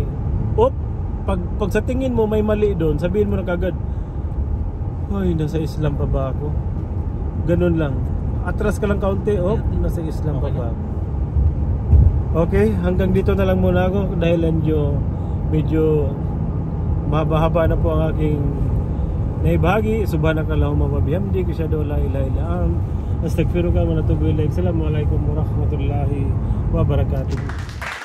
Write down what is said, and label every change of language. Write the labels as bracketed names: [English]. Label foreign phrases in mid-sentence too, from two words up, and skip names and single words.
[Filipino] Pag sa tingin mo may mali doon, sabihin mo na kagad, ay, nasa Islam pa ba ako? Ganun lang. Atras ka lang kaunti, nasa Islam pa ba ako? Okay, hanggang dito na lang muna ako dahil medyo mahaba-haba na po ang aking naibahagi. [Arabic] سبحانك اللهم وبحمدك أشهد أن لا إله إلا أنت أستغفرك وأتوب إليك. السلام عليكم ورحمة الله وبركاته.